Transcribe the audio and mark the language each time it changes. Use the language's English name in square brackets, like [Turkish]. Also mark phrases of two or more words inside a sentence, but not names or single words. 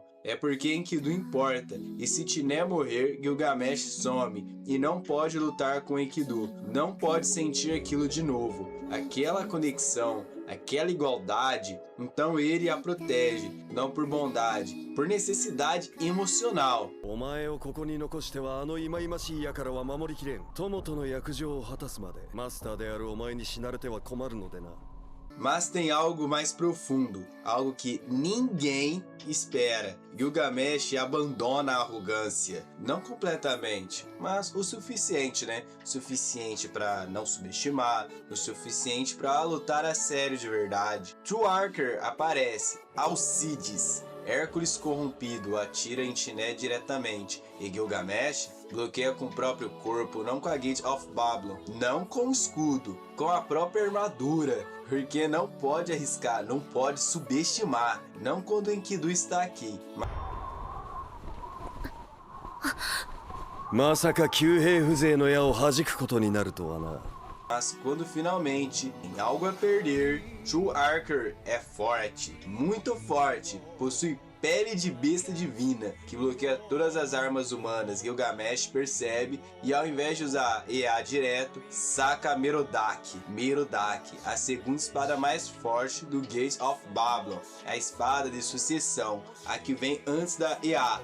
[Portuguese] É porque Enkidu importa, e se Tiné morrer, Gilgamesh some, e não pode lutar com Enkidu, não pode sentir aquilo de novo, aquela conexão, aquela igualdade, então ele a protege, não por bondade, por necessidade emocional. [Japanese] お前をここに残してはあの忌々しい輩は守りきれん。友との約定を果たすまでマスターであるお前に死なれては困るのでな。 [Portuguese] Mas tem algo mais profundo, algo que ninguém espera. Gilgamesh abandona a arrogância, não completamente, mas o suficiente, né? O suficiente para não subestimar, o suficiente para lutar a sério de verdade. Truarker aparece, Alcides. Hércules corrompido atira em Tiné diretamente e Gilgamesh bloqueia com o próprio corpo, não com a Gate of Babylon, não com o escudo, com a própria armadura, porque não pode arriscar, não pode subestimar, não quando Enkidu está aqui. [Japanese] まさか旧兵風情の矢を弾くことになるとはな。 [Portuguese] Mas quando finalmente tem algo a perder, Truarker é forte, muito forte, possui pele de besta divina, que bloqueia todas as armas humanas. Gilgamesh percebe e ao invés de usar EA direto, saca a Merodach, a segunda espada mais forte do Gates of Babylon, a espada de sucessão, a que vem antes da EA.